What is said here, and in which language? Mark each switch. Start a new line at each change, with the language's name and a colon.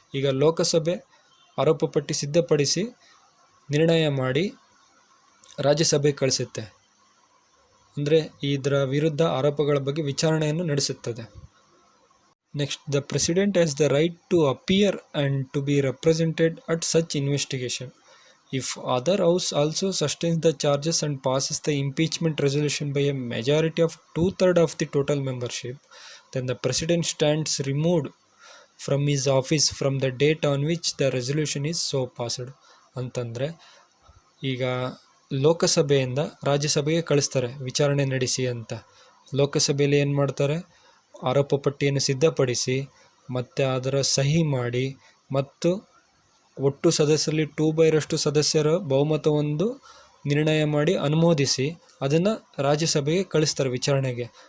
Kannada: ಈಗ ಲೋಕಸಭೆ ಆರೋಪ ಪಟ್ಟಿ ಸಿದ್ಧಪಡಿಸಿ ನಿರ್ಣಯ ಮಾಡಿ ರಾಜ್ಯಸಭೆಗೆ ಕಳಿಸುತ್ತೆ. ಅಂದರೆ ಇದರ ವಿರುದ್ಧ ಆರೋಪಗಳ ಬಗ್ಗೆ ವಿಚಾರಣೆಯನ್ನು ನಡೆಸುತ್ತದೆ.
English: Next, the President has the right to appear and to be represented at such investigation. If other house also sustains the charges and passes the impeachment resolution by a majority of 2/3 of the total membership, then the President stands removed from his office from the date on which the resolution is so passed.
Kannada: ಅಂತಂದರೆ ಈಗ ಲೋಕಸಭೆಯಿಂದ ರಾಜ್ಯಸಭೆಗೆ ಕಳಿಸ್ತಾರೆ ವಿಚಾರಣೆ ನಡೆಸಿ ಅಂತ. ಲೋಕಸಭೆಯಲ್ಲಿ ಏನು ಮಾಡ್ತಾರೆ, ಆರೋಪ ಪಟ್ಟಿಯನ್ನು ಸಿದ್ಧಪಡಿಸಿ ಮತ್ತು ಅದರ ಸಹಿ ಮಾಡಿ ಮತ್ತು ಒಟ್ಟು ಸದಸ್ಯರಲ್ಲಿ 2/2 ಸದಸ್ಯರ ಬಹುಮತವೊಂದು ನಿರ್ಣಯ ಮಾಡಿ ಅನುಮೋದಿಸಿ ಅದನ್ನು ರಾಜ್ಯಸಭೆಗೆ ಕಳಿಸ್ತಾರೆ ವಿಚಾರಣೆಗೆ.